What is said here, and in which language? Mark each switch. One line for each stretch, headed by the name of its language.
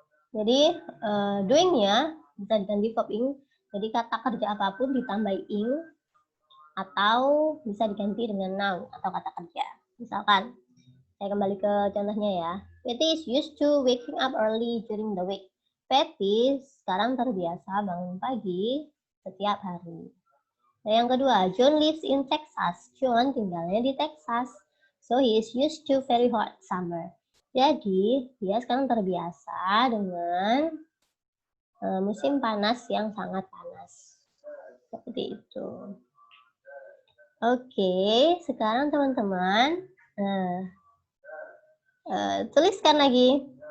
Indonesian: Jadi doing-nya bisa diganti verb ing. Jadi kata kerja apapun ditambah ing atau bisa diganti dengan noun atau kata kerja. Misalkan saya kembali ke contohnya ya.
English: Patty is used to waking up early during the week.
Indonesian: Patty sekarang terbiasa bangun pagi setiap hari. Nah, yang kedua,
English: John lives in Texas.
Indonesian: John tinggalnya di Texas.
English: So he is used to very hot summer.
Indonesian: Jadi, dia sekarang terbiasa dengan musim panas yang sangat panas. Seperti itu. Oke, sekarang teman-teman tuliskan lagi.